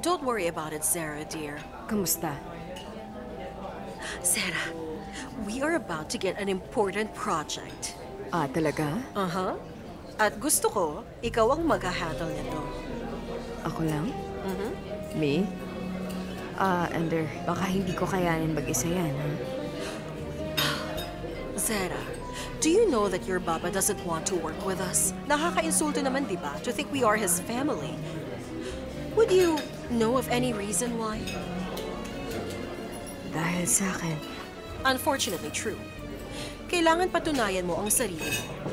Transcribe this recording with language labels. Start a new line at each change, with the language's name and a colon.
English: Don't worry about it, Sarah, dear.
Filipino: Kamusta?
English: Sarah, we are about to get an important project.
Filipino: Talaga? Uh-huh. At gusto ko, ikaw ang mag-handle nito. Ako lang? Me? Ender, baka hindi ko kayanin mag-isa yan, ha?
English: Sarah, do you know that your Baba doesn't want to work with us?
Filipino: Nakaka-insulto naman, di ba,
English: to think we are his family. Would you know of any reason why?
Filipino: Dahil sa akin.
English: Unfortunately true.
Filipino: Kailangan patunayan mo ang sarili mo.